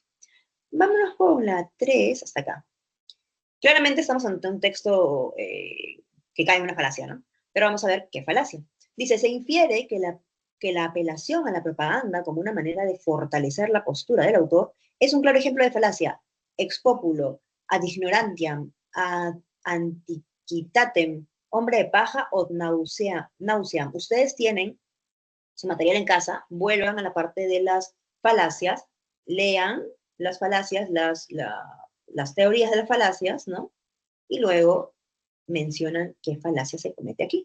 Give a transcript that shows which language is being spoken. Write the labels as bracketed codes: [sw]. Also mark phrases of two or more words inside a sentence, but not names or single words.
[es] Vámonos con la 3 hasta acá. Claramente estamos ante un texto que cae en una falacia, ¿no? Pero vamos a ver qué falacia. Dice, se infiere que la apelación a la propaganda como una manera de fortalecer la postura del autor es un claro ejemplo de falacia. [la] Ex populo, ad ignorantiam, ad antiquitatem, [es] hombre de paja, [la] od nauseam. [es] Ustedes tienen su material en casa, vuelvan a la parte de las falacias, lean las falacias, las teorías de las falacias, ¿no? Y luego mencionan qué falacia se comete aquí.